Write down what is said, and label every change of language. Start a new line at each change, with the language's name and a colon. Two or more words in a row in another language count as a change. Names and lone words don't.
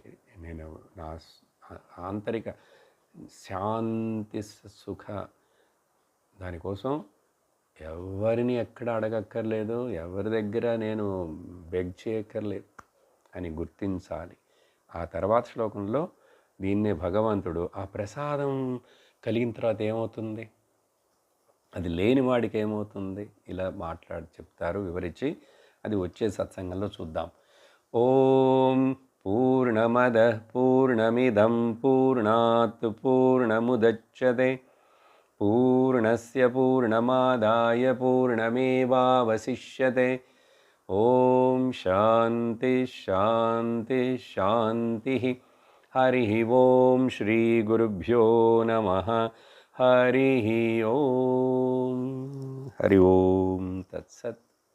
Telugu: నేను నా ఆంతరిక శాంతి సుఖ, దానికోసం ఎవరిని ఎక్కడ అడగక్కర్లేదు, ఎవరి దగ్గర నేను బెగ్ చేయక్కర్లేదు అని గుర్తించాలి. ఆ తర్వాత శ్లోకంలో దీన్నే భగవంతుడు ఆ ప్రసాదం కలిగిన తర్వాత ఏమవుతుంది, అది లేని వాడికి ఏమవుతుంది, ఇలా చెప్తారు వివరించి. అది వచ్చే సత్సంగంలో చూద్దాం.
Sanskrit: ఓం పూర్ణమద పూర్ణమిదం పూర్ణాత్ పూర్ణముదచ్యతే పూర్ణస్య పూర్ణమాదాయ పూర్ణమేవావశిష్యతే. ఓం శాంతి శాంతి శాంతి. హరి ఓం శ్రీ గురుభ్యో నమః. హరి ఓం. హరి ఓం తత్సత్.